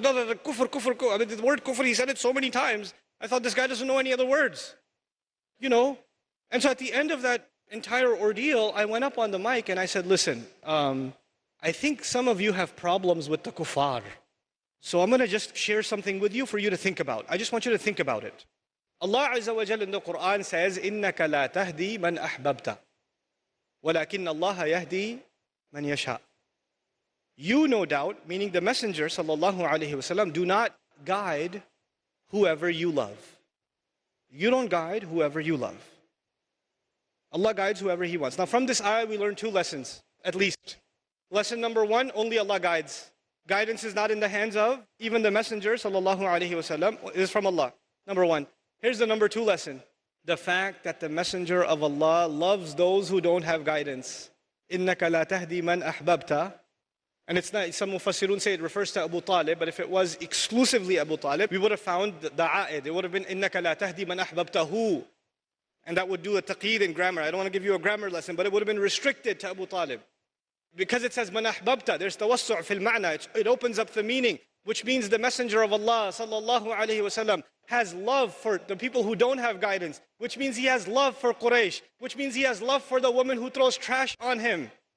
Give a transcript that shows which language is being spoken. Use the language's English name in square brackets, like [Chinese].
[English] No, kufr, kufr, kufr. I mean, the word kufr, he said it so many times. I thought this guy doesn't know any other words. And so at the end of that entire ordeal, I went up on the mic and I said, listen, I think some of you have problems with the kuffar. So I'm going to just share something with you for you to think about. I just want you to think about it. Allah Azza wa Jalla in the Quran says, [Arabic] إِنَّكَ لَا تَهْدِي مَنْ أَحْبَبْتَ وَلَكِنَّ اللَّهَ يَهْدِي مَنْ يَشَاءُ. [English] You, no doubt, meaning the Messenger sallallahu alaihi wasallam, do not guide whoever you love. You don't guide whoever you love. Allah guides whoever He wants. Now from this ayah we learn two lessons, at least. Lesson number one, only Allah guides. Guidance is not in the hands of even the Messenger sallallahu alaihi wasallam. It is from Allah. Number one. Here's the number two lesson. The fact that the Messenger of Allah loves those who don't have guidance. [Arabic] إِنَّكَ لَا تَهْدِي مَنْ أَحْبَبْتَ. [English] And it's not, some Mufassirun say it refers to Abu Talib, but if it was exclusively Abu Talib, we would have found the a'id. It would have been [Arabic] إِنَّكَ لَا تَهْدِي مَنْ أَحْبَبْتَهُ. [English] And that would do a taqeed in grammar. I don't want to give you a grammar lesson, but it would have been restricted to Abu Talib. Because it says [Arabic] مَنْ أَحْبَبْتَ, [English] there's tawassu' fil ma'na. It opens up the meaning, which means the Messenger of Allah sallallahu alaihi wasallam has love for the people who don't have guidance, which means he has love for Quraysh, which means he has love for the woman who throws trash on him.